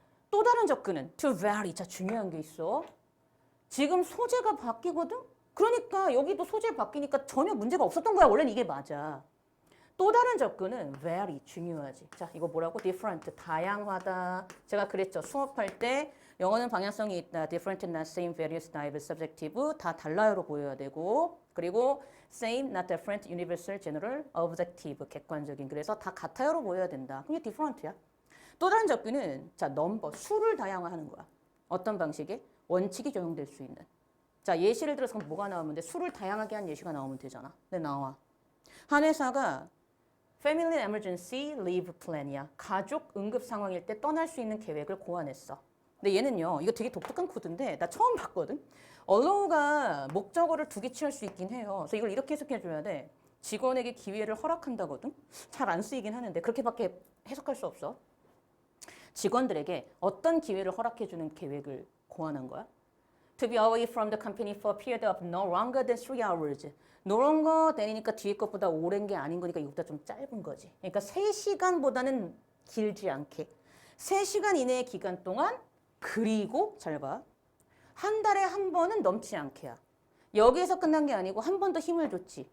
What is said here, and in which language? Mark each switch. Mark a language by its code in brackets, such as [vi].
[ko] 또 다른 접근은 to vary. 자 중요한 게 있어. 지금 소재가 바뀌거든? 그러니까 여기도 소재 바뀌니까 전혀 문제가 없었던 거야. 원래는 이게 맞아. 또 다른 접근은 very 중요하지. 자, 이거 뭐라고? different, 다양하다. 제가 그랬죠. 수업할 때 영어는 방향성이 있다. [en] different, not same, various, diverse, subjective [ko] 다 달라요로 보여야 되고 그리고 [en] same, not different, universal, general, objective [ko] 객관적인 그래서 다 같아요로 보여야 된다. 그게 different야. 또 다른 접근은 자, 넘버, 수를 다양화하는 거야. 어떤 방식에? 원칙이 적용될 수 있는. 자, 예시를 들어서 뭐가 나오면 돼? 수를 다양하게 한 예시가 나오면 되잖아. 네, 나와. 한 회사가 Family Emergency Leave Plan이야. 가족 응급 상황일 때 떠날 수 있는 계획을 고안했어. 근데 얘는요, 이거 되게 독특한 코드인데 나 처음 봤거든. allow가 목적어를 두 개 취할 수 있긴 해요. 그래서 이걸 이렇게 해석해줘야 돼. 직원에게 기회를 허락한다거든. 잘 안 쓰이긴 하는데 그렇게밖에 해석할 수 없어. 직원들에게 어떤 기회를 허락해주는 계획을 고안한 거야? [en] To be away from the company for a period of no longer than 3 hours. [ko] no longer than이니까 뒤에 것보다 오랜 게 아닌 거니까 이것보다 좀 짧은 거지. 그러니까 3시간보다는 길지 않게. 3시간 이내의 기간 동안 그리고 잘 봐. 한 달에 한 번은 넘지 않게야. 여기에서 끝난 게 아니고 한 번 더 힘을 줬지.